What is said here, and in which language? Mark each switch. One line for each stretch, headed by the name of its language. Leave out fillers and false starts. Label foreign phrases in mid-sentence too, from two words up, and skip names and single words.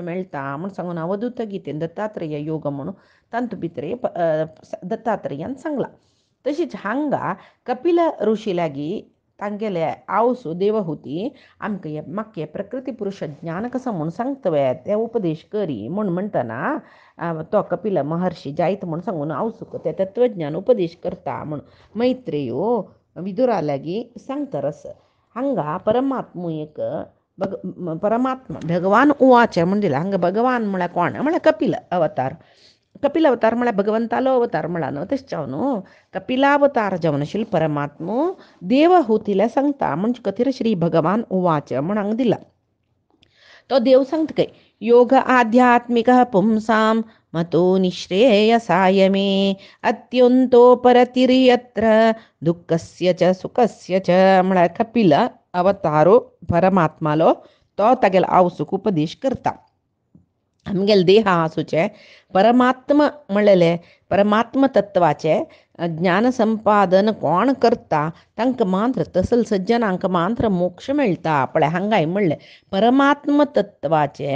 Konkani: मेळटा म्हूण सांगून अवधूत गीतेन दत्तात्रेय योग म्हणून तांतू भितर दत्तात्रेयान सांगला तशीच हांगा कपिल ऋषी लागीं तांगेले आवसू देवहुती आमकां म्हाका प्रकृती पुरुश ज्ञान कसं म्हूण सांगतवे ते उपदेश करी म्हूण म्हणटना तो कपिल महर्षी जायत म्हूण सांगून आवसूक ते तत्वज्ञान उपदेश करता म्हूण मैत्रेयो विदुरा लागीं सांगतरस हांगा परमात्मू एक परमात्मा
Sanskrit: भगवान उवाच
Konkani: म्हण दिला हांगा भगवान म्हळ्यार कोण म्हळ्यार कपिल अवतार कपिल अवतार म्हळ्यार भगवंतालो अवतार म्हळा न्हू तशें जावन न्हू कपिलावतार जावन आशिल्लो परमात्मो देव हुतिल्या सांगता म्हणजे कथेर
Sanskrit: श्री भगवान उवाच
Konkani: म्हण हांगा दिला तो देव सांगता काय
Sanskrit: योग आध्यात्मिक पुंसां मतो निःश्रेयसाय मे अत्यंतोपरतिर्यत्र दुःखस्य च सुखस्य च
Konkani: म्हळ्यार कपिल अवतारो परमात्मालो तो तागेलो आवसूक उपदेश करता आमगेले देह आसूचे परमात्म म्हणलेले परमात्म तत्वाचे ज्ञान संपादन कोण करता तांकां मात्र तसल सज्जनांक मात्र मोक्ष मेळटा पळय हांगाय म्हणलें परमात्म तत्वाचे